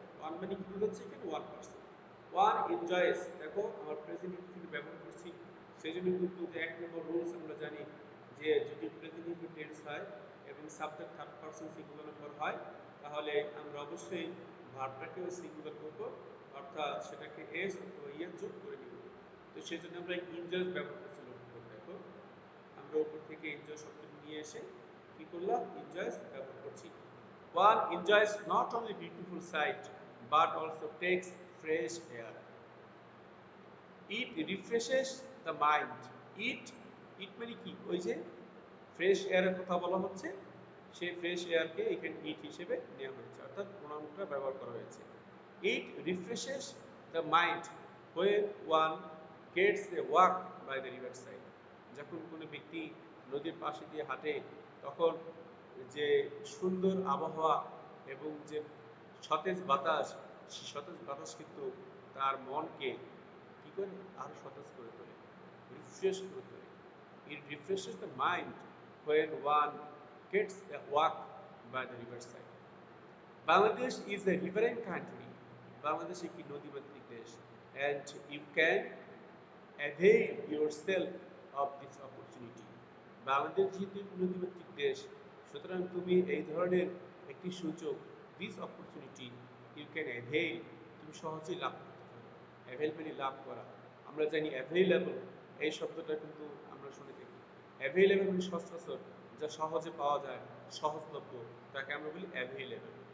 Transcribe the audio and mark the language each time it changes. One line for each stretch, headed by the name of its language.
Bangla: One মানে কি বোঝাচ্ছে এখানে? One person. ওয়ান এনজয়স, দেখো আমার প্রেজেন্ট ইনডিফিনিটিভ ব্যবহার করছি, সেই জন্য কিন্তু যে এক নম্বর রুলস আমরা জানি যে যদি প্রেজেন্ট ইনডিফিনিটিভ টেন্স হয় এবং subject third person singular number হয় তাহলে আমরা অবশ্যই ভার্বটাকেও সিঙ্গুলার করব, অর্থাৎ সেটাকে এস অথবা ইয়ে যোগ করে নিব। তো সেই জন্য আমরা এনজয়স ব্যবহার করছি। লক্ষ্য করে দেখো, আমরা উপর থেকে এনজয় শব্দটি নিয়ে এসে কি করলাম? এনজয়স ব্যবহার করছি।
English: One enjoys not only beautiful sight but also takes fresh air. It refreshes the mind. It
Bangla: মানে কি? ওই যে ফ্রেশ এয়ারের কথা বলা হচ্ছে, সেই ফ্রেশ এয়ারকে এখানে ইট হিসেবে নেওয়া হয়েছে, অর্থাৎ প্রোনাউনটা ব্যবহার করা হয়েছে।
English: It refreshes the mind when one gets a walk by the riverside.
Bangla: যখন কোনো ব্যক্তি নদীর পাশে দিয়ে হাঁটে তখন যে সুন্দর আবহাওয়া এবং যে সতেজ বাতাস, সেই সতেজ বাতাস কিন্তু তার মনকে কি করে? আরো সতেজ করে তোলে, রিফ্রেশ করে তোলে।
English: It refreshes the mind when one gets a walk by the riverside. Bangladesh is a riverine country.
Bangla: Bangladesh একটি নদীমাতৃক দেশ,
English: and you can avail yourself of this opportunity.
Bangla: Bangladesh যেহেতু নদীমাতৃক দেশ, সুতরাং তুমি এই ধরনের একটি সুযোগ,
English: this opportunity you can avail,
Bangla: তুমি সহজেই লাভ করতে পারো। অ্যাভেল মানে লাভ করা। আমরা জানি অ্যাভেইলেবল এই শব্দটা কিন্তু আমরা শুনে থাকি। অ্যাভেইলেবল মানে সচরাচর, যা সহজে পাওয়া যায়, সহজলভ্য, তাকে আমরা বলি অ্যাভেইলেবল।